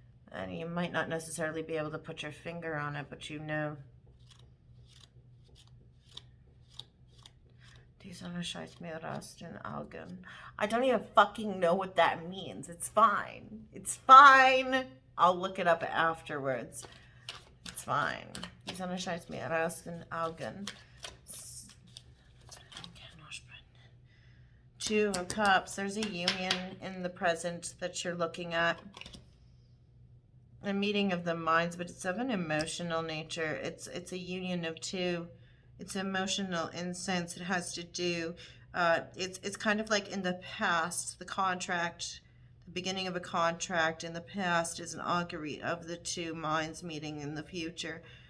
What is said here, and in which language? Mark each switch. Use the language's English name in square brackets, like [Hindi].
[English] And you might not necessarily be able to put your finger on it, but you know. I don't even fucking know what that means. It's fine. It's fine. I'll look it up afterwards. It's fine. [German] Die Sonne scheint mir aus den Augen. [English] Two of Cups. There's a union in the present that you're looking at. A meeting of the minds, but it's of an emotional nature. It's a union of two. It's emotional in sense. It has to do. It's kind of like in the past, the contract, the beginning of a contract in the past is an augury of the two minds meeting in the future.